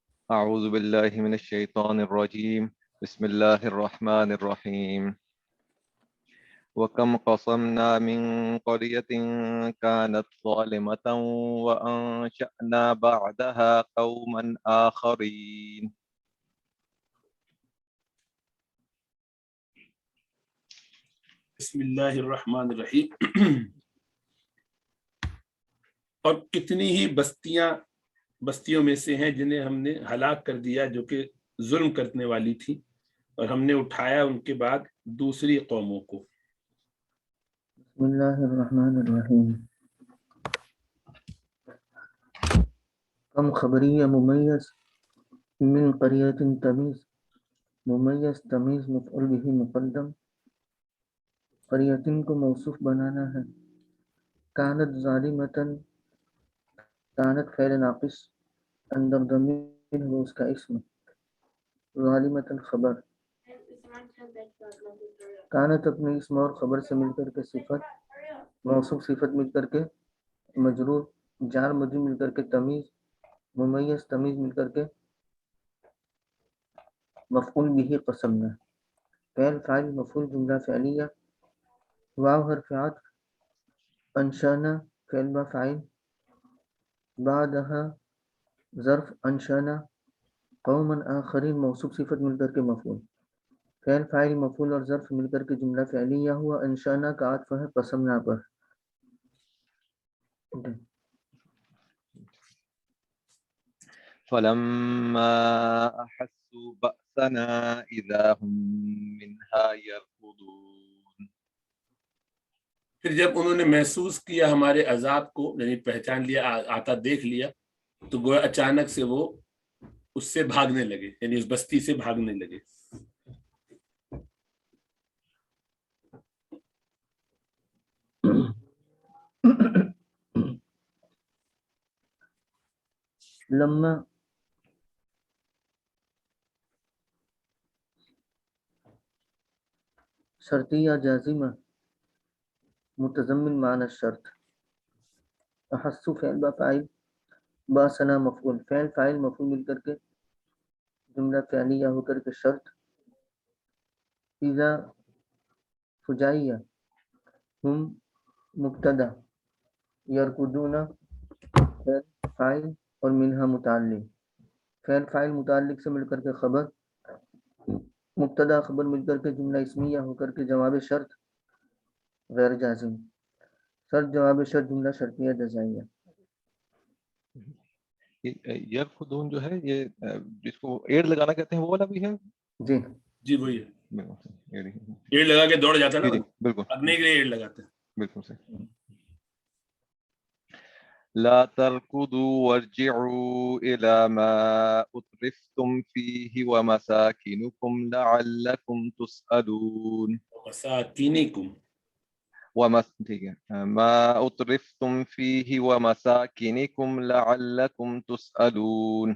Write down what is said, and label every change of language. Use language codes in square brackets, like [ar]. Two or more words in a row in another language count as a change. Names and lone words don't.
[ar] أعوذ بالله من الشيطان الرجيم بسم الله الرحمن الرحيم وكم قصمنا من قرية كانت ظالمة وأنشأنا بعدها قوما آخرين. بسم اللہ الرحمن الرحیم. [ur] اور کتنی ہی بستیوں میں سے ہیں جنہیں ہم نے ہلاک کر دیا جو کہ ظلم کرنے والی تھی، اور ہم نے اٹھایا ان کے بعد دوسری قوموں کو. [ar] بسم اللہ الرحمن الرحیم. [ur] کم خبریہ ممیز [ar] من قریۃ [ur] تمیز، ممیز تمیز مفعول به مقدم، قریۃ کو موصوف بنانا ہے. [ar] کانت ظالمتاً، [ur] کانت فعل ناقص اندر ضمیر وہ اس کا اسم، ظالمتاً خبر. کانت اپنے اسم اور خبر سے مل کر کے صفت، موصوف صفت مل کر کے مجرور، جار مجرور مل کر کے تمیز، ممیز تمیز مل کر کے مفعول به قسمنا. فعل فاعل مفعول جملہ فعلیہ. واو حرف عطف. انشانا فعل با فاعل. بعدها ظرف انشانا. [ar] قوما آخرین [ur] موصوف صفت مل کر کے مفعول. فعل فاعل مفعول اور ظرف مل کر کے جملہ فعلیہ ہوا. انشانا کا عطف ہے قسمنا پر. [ar] فلما أحسوا بأسنا إذا هم منها يركضون. [ur] پھر جب انہوں نے محسوس کیا ہمارے عذاب کو، یعنی پہچان لیا، آتا دیکھ لیا، تو گویا اچانک سے وہ اس سے بھاگنے لگے، یعنی اس بستی سے بھاگنے لگے. لما شرطیہ جازمہ [ar] متضمن معنی الشرط. [ur] احسو فعل با فاعل، باسنا مفعول. فعل فاعل مفعول مل کر کے جملہ فعلیہ ہو کر کے شرط. اذا فجائیہ، ہم مبتدا، یرکضون فعل فاعل اور منہا متعلق. فعل فاعل متعلق سے مل کر کے خبر، مبتدا خبر مل کر کے جملہ اسمیہ ہو کر کے جواب شرط غیر جازم. شرط جواب شرط جملہ شرطیہ جزائیہ. یرکضون جو ہے یہ جس کو ایڑ لگانا کہتے ہیں وہ والا بھی ہے. جی جی وہی ہے، بالکل ایڑ لگا کے دوڑ جاتا ہے نا، بالکل بھاگنے کے لیے ایڑ لگاتے ہیں. بالکل صحیح. [ar] لا تركضوا وارجعوا إلى ما أترفتم فيه ومساكنكم لعلكم تسألون. مساکینکم، ما أترفتم فيه ومساكنكم لعلكم تسألون.